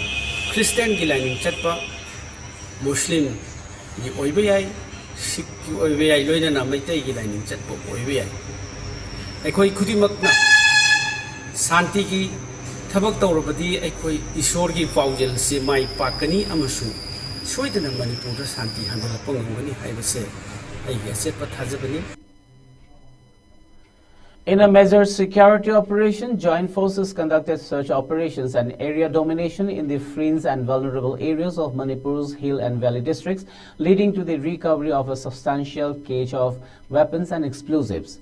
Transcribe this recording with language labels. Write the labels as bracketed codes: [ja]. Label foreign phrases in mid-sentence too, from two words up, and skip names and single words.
[mni] Christian gi lining chatpa Muslim gi oiba yai Sikh gi oiba yai loina na maitai gi lining chatpa oiba yai ekoi khudimak na santi gi Thabak tawrabadi aikoi Ishor gi paujel se mai pakani amasung soidana Manipur da santi handalapang ngani haibase ai yaset pathajabani. [en] In a major security operation, joint forces conducted search operations and area domination in the fringe and vulnerable areas of Manipur's hill and valley districts, leading to the recovery of a substantial cache of weapons and explosives.